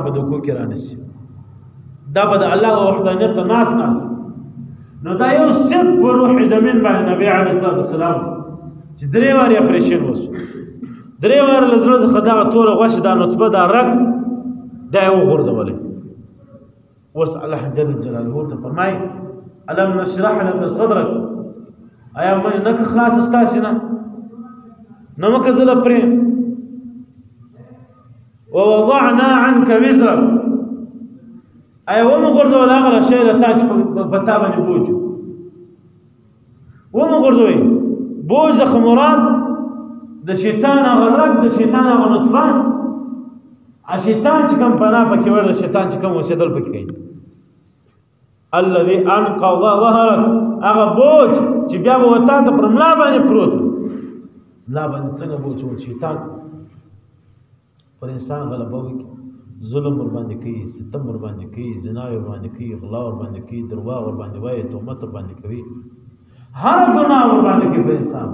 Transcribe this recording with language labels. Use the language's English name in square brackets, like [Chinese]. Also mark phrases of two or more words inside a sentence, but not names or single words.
[Pashto] په دوکو کې رانشي دا به د الله وحدانیت ته ناست نو دا یو صرف په روح زمین باندې نبي [Arabic] علیه الصلاة والسلام [Pashto] چې درې وارې اپریشن وشو درې وارې له زړه څخه دغه توره غوښه دا نطفه دا رګ دا یې وغورځولی اوس الله جل جلاله ورته فرمایي [Arabic] الم نشرح لك صدرك [Pashto] آیا موږ نه که خلاص ستا سینه نه مه که زه له پرې [Arabic] ووضعنا عنك وزرك [Pashto] آیا ومو غورځول هغه شی له تا چې په تا باندې بوج ومو غورځوئ بوج څخه مراد د شیطان هغه رګ د شیطان هغه نطفه شیطان چې کوم پناه پکې ور د شیطان چې کوم اوسېدل پکې کوي [Arabic] الذي انقض ظهرك [Pashto] هغه بوج چې بیا به وتا ته پر ملا باندې پروت ملا باندې څنګه بوج ول شیطان پر انسان غلبه وکړي ظلم ور باندې کوي، ستم ور باندې کوي، زنا ور باندې کوي، غلا ور باندې کوي، درواغ ور باندې وایي، تهمت ور باندې کوي، هر ګناه ور باندې کوي په انسان.